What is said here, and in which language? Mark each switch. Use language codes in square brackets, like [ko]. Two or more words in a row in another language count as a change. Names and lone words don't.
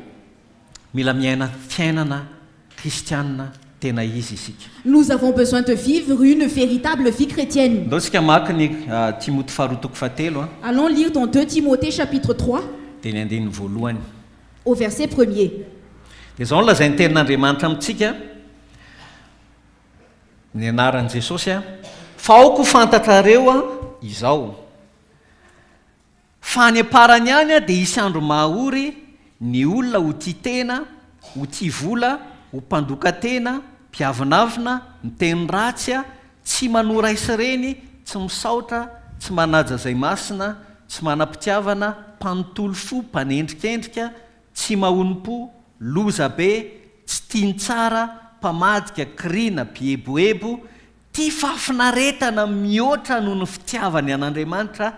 [fr] Nous avons besoin de vivre une véritable vie chrétienne. Allons lire dans 2 Timothée chapitre 3 au verset 1er. [mg] Ny anaran'i Jesosy a fa aoko fantatrareo a izao fa ny aparany ihany a dia isy andro mahaory ny olona ho tia tena, ho tia vola, ho mpandoka tena, mpiavinavina, miteny ratsy a, tsy manora isy reny, tsy misaotra, tsy manaja izay masina, tsy manam-pitiavana, mpanontolo fo, mpanendrikendrika, tsy mahonim-po, loza be, tsy tiany tsara, mpamadika, kriana, bieboebo, tia fafinaretana mihoatra noho ny fitiavany an'Andriamanitra.